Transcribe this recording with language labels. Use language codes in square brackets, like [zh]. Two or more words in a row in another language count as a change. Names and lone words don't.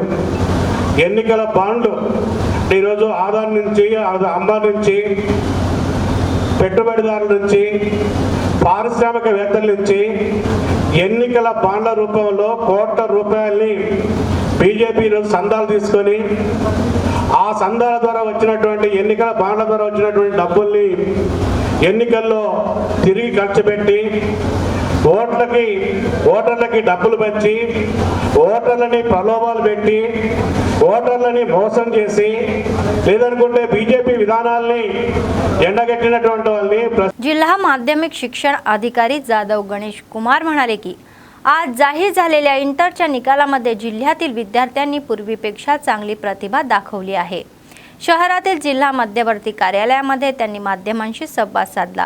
[te] ఎన్నికల బాండ్లు ఈరోజు ఆదాన్ నుంచి, అంబానీ నుంచి, పెట్టుబడిదారుల నుంచి, పారిశ్రామికవేత్తల నుంచి ఎన్నికల బాండ్ల రూపంలో కోట్ల రూపాయల్ని బీజేపీ ఈరోజు సందాలు తీసుకొని ఆ సందాల ద్వారా వచ్చినటువంటి ఎన్నికల బాండ్ల ద్వారా వచ్చినటువంటి డబ్బుల్ని ఎన్నికల్లో తిరిగి ఖర్చు పెట్టి ఓటర్లకి డబ్బులు పంచి ఓటర్లని ప్రలోభాలు పెట్టి ఓటర్లని మోసం చేసి లేదనుకుంటే బీజేపీ विधानाल्नी ఎండగట్టినటువంటి వాళ్ళని [mr] जिल्हा माध्यमिक शिक्षण अधिकारी जाधव गणेश कुमार म्हणाले की आज जाहीर झालेल्या इंटरच्या निकालामध्ये जिल्ह्यातील विद्यार्थ्यांनी पूर्वीपेक्षा चांगली प्रतिभा दाखवली आहे। शहरातील जिल्हा मध्यवर्ती कार्यालयामध्ये त्यांनी माध्यमांशी संवाद साधला।